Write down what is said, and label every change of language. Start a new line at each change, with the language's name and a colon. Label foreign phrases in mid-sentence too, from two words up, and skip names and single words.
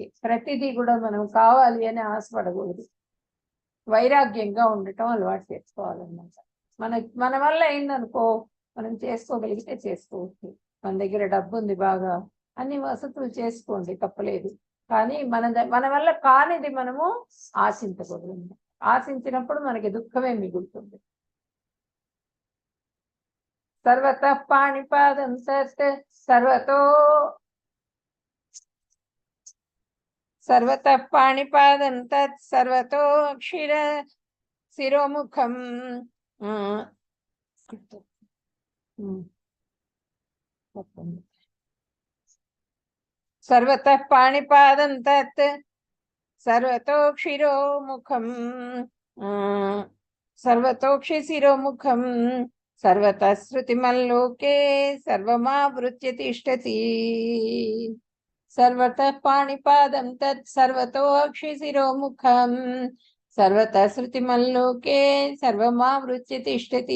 Telugu: ప్రతిదీ కూడా మనం కావాలి అని ఆశపడకూడదు. వైరాగ్యంగా ఉండటం అలవాటు చేసుకోవాలన్నమాట. మన వల్ల అయిందనుకో, మనం చేసుకోగలిగితే చేసుకోవచ్చు. మన దగ్గర డబ్బు ఉంది, బాగా అన్ని వసతులు చేసుకోండి, తప్పలేదు. కానీ మన వల్ల కానిది మనము ఆశించకూడదు. ఆశించినప్పుడు మనకి దుఃఖమే మిగులుతుంది.
Sanskrit: సర్వతః పాణిపాదం తత్ సర్వతః పాణిపాదం తత్ సర్వతో అక్షిర శిరోముఖం. సర్వతః పాణిపాదం తత్ సర్వతోక్షిరోముఖం సర్వతోక్షి శిరోముఖం సర్వతః శృతిమల్లోకే సర్వమావృత్య తిష్టతి. సర్వతః పాణిపాదం తత్ సర్వతో అక్షి శిరోముఖం సర్వతః శృతిమల్లోకే సర్వమావృత్య తిష్టతి.